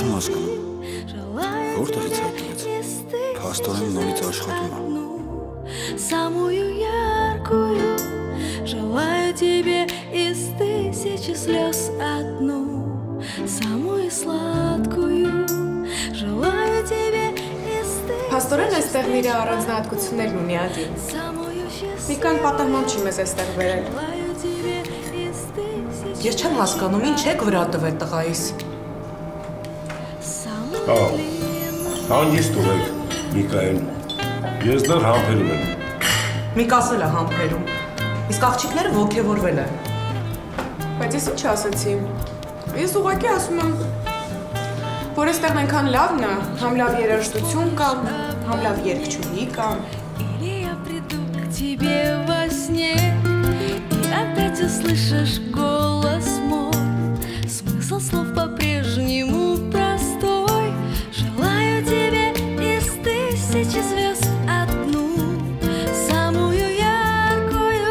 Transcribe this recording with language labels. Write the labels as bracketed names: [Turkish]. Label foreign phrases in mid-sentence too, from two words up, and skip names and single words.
[Russian] Желаю тебе самую яркую. Желаю тебе из тысячи слез одну, самую сладкую. Желаю тебе. [Armenian] Փաստորեն այստեղ նրա առանձնահատկություններն ունի Ադի։ Մի կան պատահման չի մեզ այստեղ բերել։ Ես չեմ հասկանում, ինչ եք վրա տվել տղայիս։ Հանգիստ ուրեք, Միկայել, ես դեռ համբերում եմ։ Միք ասել է համբերում, իսկ աղջիկները ոգևորվել են։ Բայց ես ինչ ասացի։ Ես ուղղակի ասում եմ, որ այստեղ այնքան լավն է, համ լավ երաժշտություն կա, համ լավ երգչուհի կա։ [Russian] Или я приду к тебе во сне, и опять услышишь голос мой. Смысл слов по-прежнему простой. Желаю тебе из тысячи звезд одну, самую яркую.